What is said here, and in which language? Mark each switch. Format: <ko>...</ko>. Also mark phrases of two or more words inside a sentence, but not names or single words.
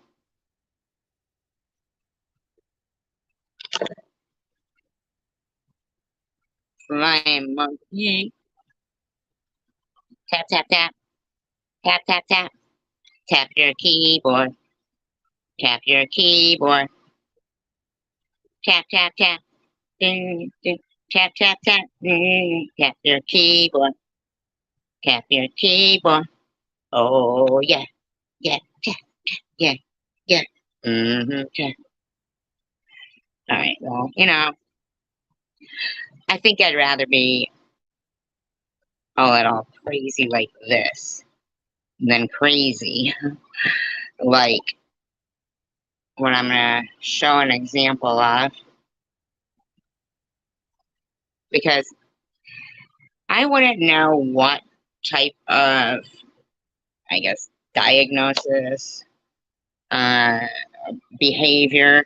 <en>Flying monkey. Tap, tap, tap. Tap, tap, tap. Tap your keyboard. Tap your keyboard. Tap, tap, tap. Ding, ding. Tap, tap, tap. Ding. Tap your keyboard. Tap your keyboard. Oh, yeah. Yeah, tap, yeah, yeah. Tap. All right, well, I think I'd rather be all crazy like this than crazy like what I'm going to show an example of, because I wouldn't know what type of, I guess, diagnosis, uh, behavior.</en>